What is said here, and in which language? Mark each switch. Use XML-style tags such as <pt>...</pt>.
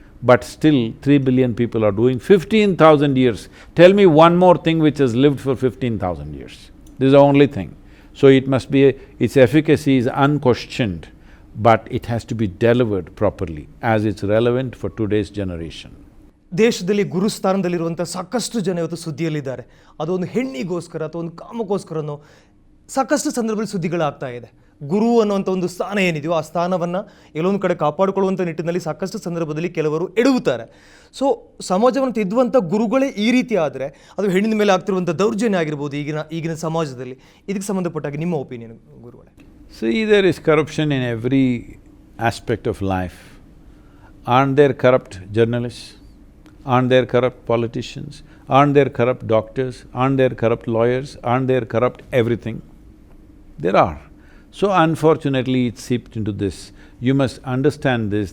<en>But still, 3 billion people are doing 15,000 years. Tell me one more thing which has lived for 15,000 years. This is the only thing. So it must be… its efficacy is unquestioned, but it has to be delivered properly as it's relevant for today's generation.</en> <kn>ದೇಶದಲ್ಲಿ ಗುರುಸ್ಥಾನದಲ್ಲಿರುವಂಥ ಸಾಕಷ್ಟು ಜನ ಇವತ್ತು ಸುದ್ದಿಯಲ್ಲಿದ್ದಾರೆ. ಅದೊಂದು ಹೆಣ್ಣಿಗೋಸ್ಕರ ಅಥವಾ ಒಂದು ಕಾಮಕ್ಕೋಸ್ಕರನೋ ಸಾಕಷ್ಟು ಸಂದರ್ಭದಲ್ಲಿ ಸುದ್ದಿಗಳಾಗ್ತಾ ಇದೆ. ಗುರು ಅನ್ನುವಂಥ ಒಂದು ಸ್ಥಾನ ಏನಿದೆಯೋ ಆ ಸ್ಥಾನವನ್ನು ಎಲ್ಲೊಂದು ಕಡೆ ಕಾಪಾಡಿಕೊಳ್ಳುವಂಥ ನಿಟ್ಟಿನಲ್ಲಿ ಸಾಕಷ್ಟು ಸಂದರ್ಭದಲ್ಲಿ ಕೆಲವರು ಎಡವುತ್ತಾರೆ. ಸೊ ಸಮಾಜವನ್ನು ತಿದ್ದುವಂಥ ಗುರುಗಳೇ ಈ ರೀತಿ ಆದರೆ ಅದು ಹೆಣ್ಣಿನ ಮೇಲೆ ಆಗ್ತಿರುವಂಥ ದೌರ್ಜನ್ಯ ಆಗಿರ್ಬೋದು ಈಗಿನ ಸಮಾಜದಲ್ಲಿ. ಇದಕ್ಕೆ ಸಂಬಂಧಪಟ್ಟಾಗಿ ನಿಮ್ಮ ಒಪಿನಿಯನ್ ಗುರುಗಳೇ?</kn> <en>See, there is corruption in every aspect of life. Aren't there corrupt journalists? Aren't there corrupt politicians? Aren't there corrupt doctors? Aren't there corrupt lawyers? Aren't there corrupt everything? There are. So unfortunately, it seeped into this. You must understand this.</en>